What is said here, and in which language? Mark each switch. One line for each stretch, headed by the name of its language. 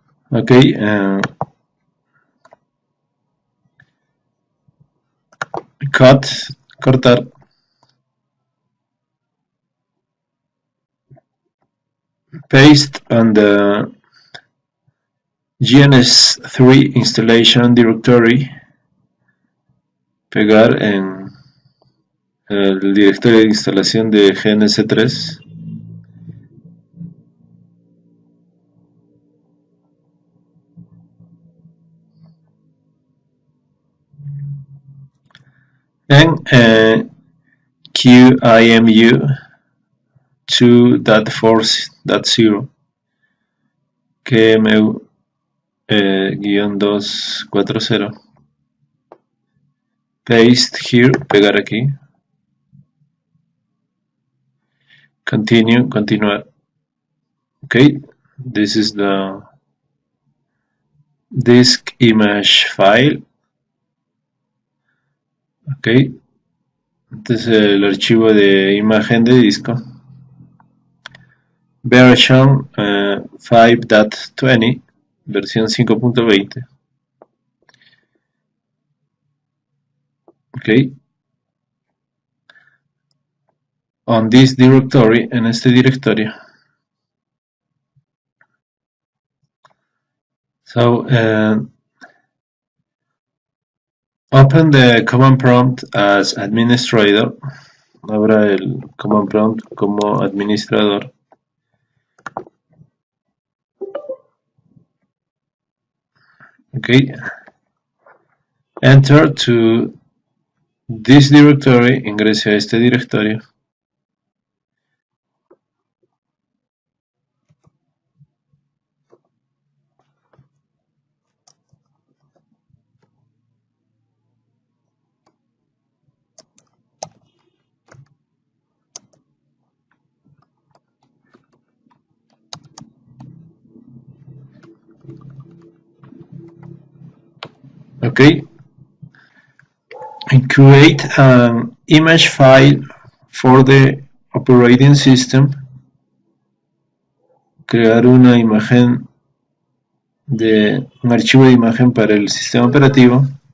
Spanish: Ok, cortar.
English: Paste on the GNS3 installation directory.
Spanish: Pegar en el directorio de instalación de GNS3. En qemu-2.4.0 qemu-2.4.0
English: paste here,
Spanish: pegar aquí, continuar.
English: Okay, this is the disk image file.
Spanish: Ok, este es el archivo de imagen de disco.
English: Version 5.20, versión 5.20. Ok. On this directory,
Spanish: en este directorio.
English: So, open the command prompt as administrator.
Spanish: Abra el command prompt como administrador.
English: Okay. Enter to this directory.
Spanish: Ingrese a este directorio.
English: Okay. And create an image file for the operating system.
Spanish: Crear una imagen un archivo de imagen para el sistema operativo.